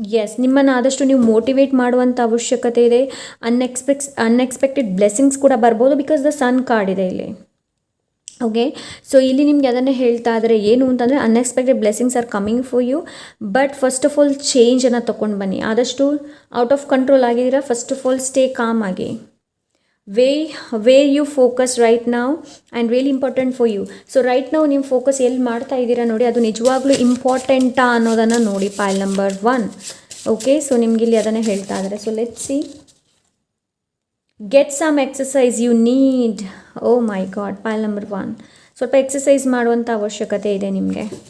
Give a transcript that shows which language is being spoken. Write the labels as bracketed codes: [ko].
[kn] S, ನಿಮ್ಮನ್ನು ಆದಷ್ಟು ನೀವು ಮೋಟಿವೇಟ್ ಮಾಡುವಂಥ ಅವಶ್ಯಕತೆ ಇದೆ. ಅನ್ಎಕ್ಸ್ಪೆಕ್ಟೆಡ್ ಬ್ಲೆಸ್ಸಿಂಗ್ಸ್ ಕೂಡ ಬರ್ಬೋದು, [en] because the sun card [kn] ಇದೆ ಇಲ್ಲಿ. ಓಕೆ, ಸೊ ಇಲ್ಲಿ ನಿಮಗೆ ಅದನ್ನೇ ಹೇಳ್ತಾ ಇದ್ದಾರೆ. ಏನು ಅಂತಂದರೆ [en] unexpected blessings are coming for you, but first of all [kn] ಚೇಂಜನ್ನು ತೊಗೊಂಡು ಬನ್ನಿ. ಆದಷ್ಟು ಔಟ್ ಆಫ್ ಕಂಟ್ರೋಲ್ ಆಗಿದ್ದೀರಾ, [en] first of all stay calm [kn] ಆಗಿ. [en] where you focus right now and really important for you. [kn] So right ನಾವು ನೀವು ಫೋಕಸ್ ಎಲ್ಲಿ ಮಾಡ್ತಾ ಇದ್ದೀರಾ ನೋಡಿ, ಅದು ನಿಜವಾಗ್ಲೂ ಇಂಪಾರ್ಟೆಂಟಾ ಅನ್ನೋದನ್ನು ನೋಡಿ ಪೈಲ್ ನಂಬರ್ 1. ಓಕೆ, ಸೊ ನಿಮ್ಗೆ ಇಲ್ಲಿ ಅದನ್ನು ಹೇಳ್ತಾ ಇದ್ದಾರೆ. So [en] Let's see, get some exercise you need. Oh my God, [kn] ಪೈಲ್ number 1, ಸ್ವಲ್ಪ ಎಕ್ಸಸೈಸ್ ಮಾಡುವಂಥ ಅವಶ್ಯಕತೆ ಇದೆ ನಿಮಗೆ.